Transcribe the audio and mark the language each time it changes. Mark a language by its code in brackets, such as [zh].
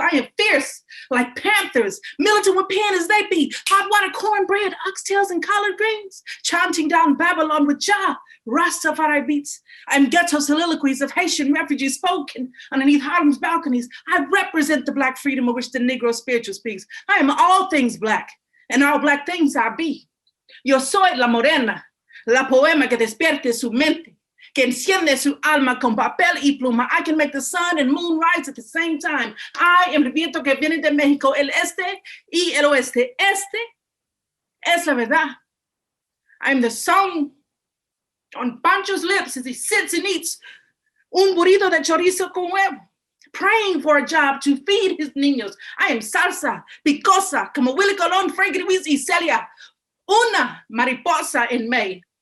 [en] I am fierce, like panthers, militant with pen as they be, hot water, cornbread, oxtails, and collard greens, chanting down Babylon with Jah, Rastafari beats. I'm ghetto soliloquies of Haitian refugees spoken underneath Harlem's balconies. I represent the black freedom of which the Negro spiritual speaks. I am all things black. And all black things I be. [es] Yo soy la morena, la poema que despierte su mente, que enciende su alma con papel y pluma. [en] I can make the sun and moon rise at the same time. I am [es] el viento que viene de México, el este y el oeste. Este es la verdad. [en] I'm the song on Pancho's lips as he sits and eats [es] un burrito de chorizo con huevo, [en] praying for a job to feed his niños. I am salsa, [es] picosa, como Willie Colon, Frankie Ruiz y Celia, una mariposa [en] in May.